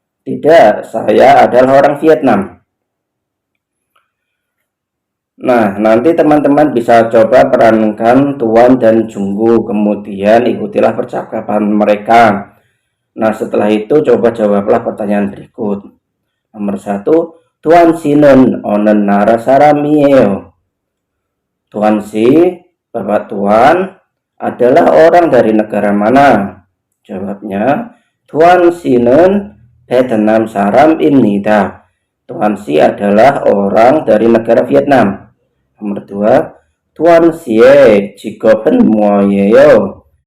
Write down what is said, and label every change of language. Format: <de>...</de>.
<id>Tidak, saya adalah orang Vietnam. Nah, nanti teman-teman bisa coba perankan Tuan dan Junggu, kemudian ikutilah percakapan mereka. Nah, setelah itu coba jawablah pertanyaan berikut. Nomor 1,</id> <ko>Tuan 씨는 어느 나라 사람이에요?</ko> <id>Tuan si, Bapak Tuan, adalah orang dari negara mana? Jawabnya,</id> <ko>Tuan 씨는 Vietnam saram입니다.</ko> <id>Tuan si adalah orang dari negara Vietnam. Nomor 2,</id> <ko>Tuan 씨의 직업은 뭐예요?</ko>